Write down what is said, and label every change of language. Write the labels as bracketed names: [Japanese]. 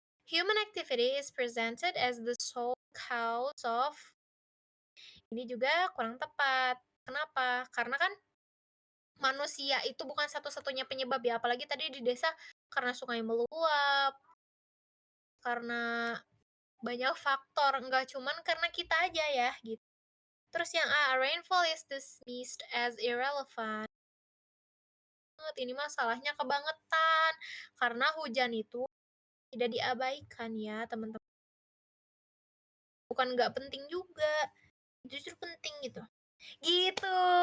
[English] Human activity is presented as the sole cause of. [Indonesian] Ini juga kurang tepat. Kenapa? Karena kan manusia itu bukan satu-satunya penyebab ya, apalagi tadi di desa karena sungai meluap, karena banyak faktor, nggak cuman karena kita aja ya, gitu. Terus yang A, [English] rainfall is dismissed as irrelevant. [Indonesian] Ini masalahnya kebangetan, karena hujan itu tidak diabaikan ya, teman-teman. Bukan nggak penting juga, justru penting gitu. Gitu.